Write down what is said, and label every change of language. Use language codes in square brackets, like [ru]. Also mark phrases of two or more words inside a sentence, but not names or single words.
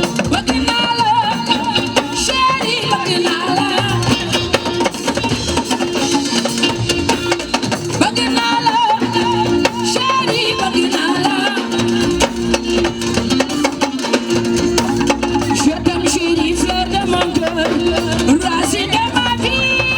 [wo] Bëgg naa la, chéri, bëgg naa la. Bëgg naa la, chéri, bëgg naa la. [fr] Je t'aime, chéri, fleur de mon cœur, racine de ma vie.